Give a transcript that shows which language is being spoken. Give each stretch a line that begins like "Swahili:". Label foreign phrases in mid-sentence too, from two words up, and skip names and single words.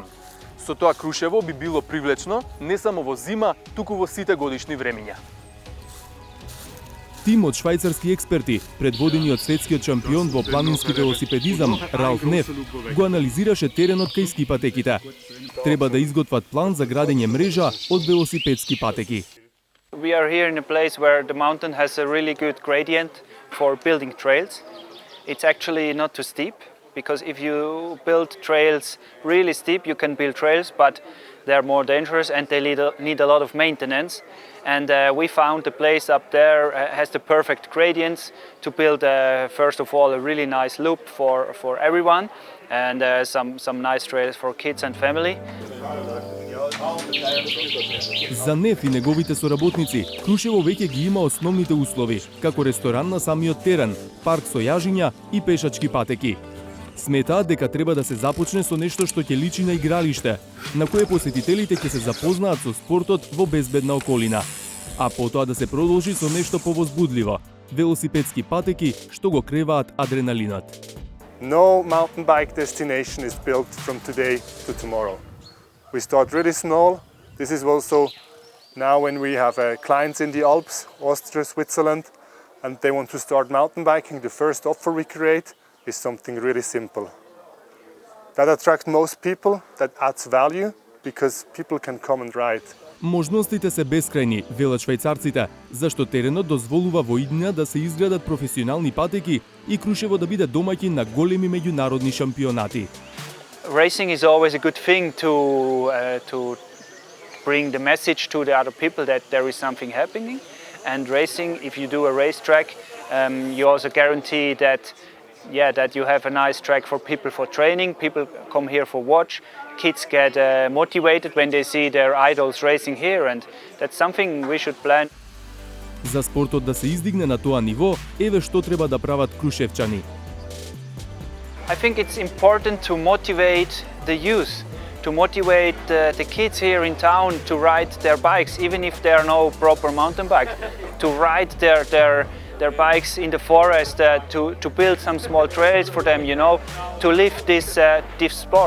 Macedonian: Со тоа Крушево би било привлечно не само во зима, туку во сите годишни времиња. Тим од швајцарски експерти, предводени од светскиот шампион во планински велосипедизам Ралф Неф, го анализираше теренот кај ски патеките. Треба да изготват план за градење мрежа од велосипедски патеки.
English: We are here in a place where the mountain has a really good gradient for building trails. It's actually not too steep, because if you build trails really steep, you can build trails, but they're more dangerous and they need a lot of maintenance. And we found the place up there has the perfect gradients to build, first of all, a really nice loop for everyone, and some nice trails for kids and family.
Macedonian: За Неф и неговите соработници, Крушево веќе ги има основните услови, како ресторан на самиот терен, парк со јажиња и пешачки патеки. Сметаат дека треба да се започне со нешто што ќе личи на игралиште, на кое посетителите ќе се запознаат со спортот во безбедна околина, а потоа да се продолжи со нешто повозбудливо – велосипедски патеки што го креваат адреналинот.
English: No mountain bike destination is built from today to tomorrow. We start really small. This is also now when we have clients in the Alps, Austria, Switzerland, and they want to start mountain biking. The first offer we create is something really simple. That attracts most people, that adds value because people can come and ride.
Macedonian: Можностите се бескрајни, велат швајцарците, зашто теренот дозволува во иднина да се изградат професионални патеки и Крушево да биде домаќин на големи меѓународни шампионати.
English: Racing is always a good thing to bring the message to the other people that there is something happening. And racing, if you do a racetrack, you also guarantee that you have a nice track for people for training. People come here for watch. Kids get motivated when they see their idols racing here, and that's something we should plan.
Macedonian: За спортот да се издигне на тоа ниво, еве што треба да прават крушевчани.
English: I think it's important to motivate the youth, to motivate the kids here in town to ride their bikes, even if there are no proper mountain bike, to ride their bikes in the forest, to build some small trails for them, you know, to live this sport.